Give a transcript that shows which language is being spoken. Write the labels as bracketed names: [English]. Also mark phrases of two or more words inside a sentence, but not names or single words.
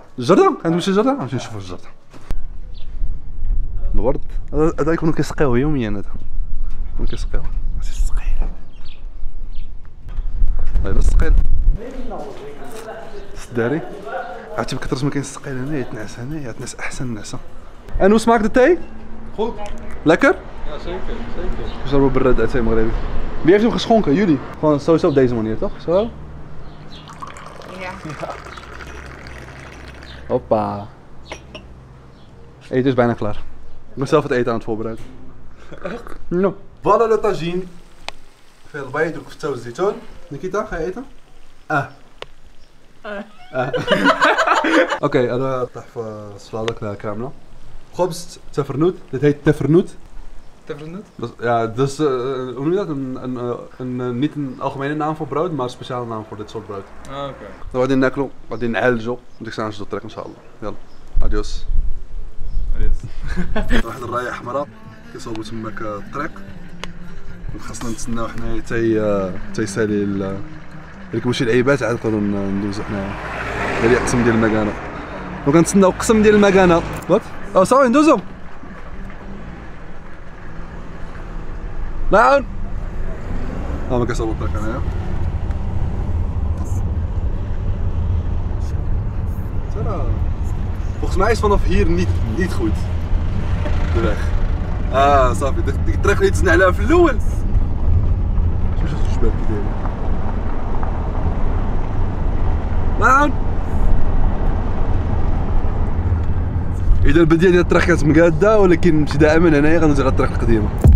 [Arabic] الجرده غندمشي الجرده غنمشي نشوفوا الجرده. الورد هذا يكونوا كيسقيوه يوميا هذا يكونوا كيسقيوه السقيل هذا السقيل السداري عرفتي بكثرة ما كاين السقيل هنا يتنعس هنا يتنعس احسن نعسه. انوس معك التاي؟ [Dutch] Goed. Lekker? Ja, zeker. We zullen bereid uit zijn Maghrebi. Wie heeft hem geschonken? Jullie? Gewoon sowieso op deze manier, toch? Zo? Ja. Hoppa. Eten is bijna klaar. Ik ben zelf het eten aan het voorbereiden. [French] No. Voilà le tagine. Veel [Arabic] البيض والكفتة والزيتون. [Dutch] نيكيتا ga je eten? [Arabic] اوكي هذا طاح في السلطة كاملة. خبز تفرنوت. [Dutch] Dit heet tefrenoot. Tefrenoot? Ja, dus hoe noem je dat? Niet een algemene naam voor brood, maar een speciale naam voor dit soort brood. Ah, oké. [Arabic] Dan غادي ناكلو غادي نعالجو وديك الساعة نشدو الطريق ان شاء الله. يلا اديوس. واحد الراية حمراء كيصوبو تماك الطريق خاصنا نتسناو حنايا حتى يسالي يركبو شي لعيبات عاد نقدرو ندوزو حنايا. هادي قسم ديال المكانة. وكنتسناو قسم ديال المكانة. وات؟ صافي ندوزو. نعم. ما كيصوبو الطريق هنايا. [Dutch] Volgens mij is vanaf hier niet goed. De weg. [Arabic] صافي ديك الطريق اللي تزنا عليها في الاول. شوف الشباب كي دايرين. نعم. اذا البدايه ديال الطريق كانت مقاده ولكن ابتداء من هنايا غندوز على الطريق القديمه.